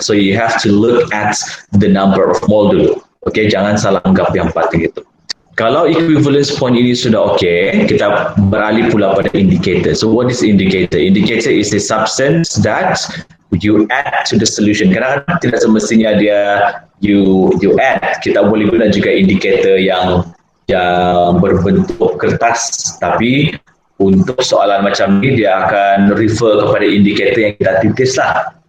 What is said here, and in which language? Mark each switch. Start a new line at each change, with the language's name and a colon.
English: So you have to look at the number of mole dulu.
Malay: Okay, jangan salah anggap yang empat gitu. Kalau equivalence point ini sudah okay, kita beralih pula pada indicator.
English: So what is indicator? Indicator is the substance that you add to the solution.
Malay: Kadang-kadang tidak semestinya dia
English: you add.
Malay: Kita boleh guna juga indicator yang berbentuk kertas, tapi untuk soalan macam ni dia akan refer kepada indicator yang kita titis lah.